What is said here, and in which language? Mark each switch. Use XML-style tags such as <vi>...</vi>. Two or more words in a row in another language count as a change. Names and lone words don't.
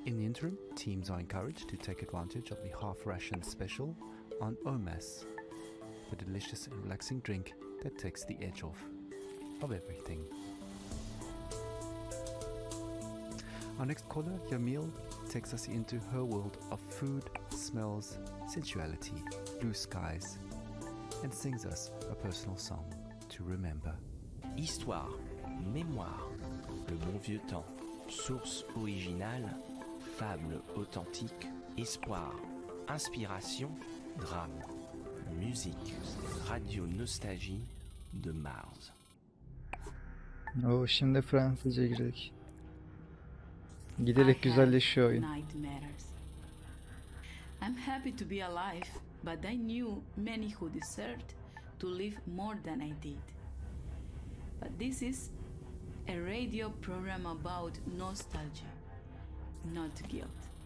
<en>In the interim, teams are encouraged to take advantage of the half-ration special on Omas, the delicious and relaxing drink that takes the edge off of everything. Our next caller, Yamil, takes us into her world of food, smells, sensuality, blue skies, and sings us a personal song to remember.</en> <fr>Histoire, mémoire, le bon vieux temps, source originale, fable authentique, espoir, inspiration, drame, musique, radio nostalgie de Mars.</fr> <tr>O şimdi Fransızca girdik.</tr> <en>I</en> <tr>Giderek</tr> <en>had</en> <tr>güzelleşiyor oyun.</tr> <en>nightmares. I'm happy to be alive, but I knew many who deserved to live more than I did. But this is a radio program about nostalgia, not guilt.</en>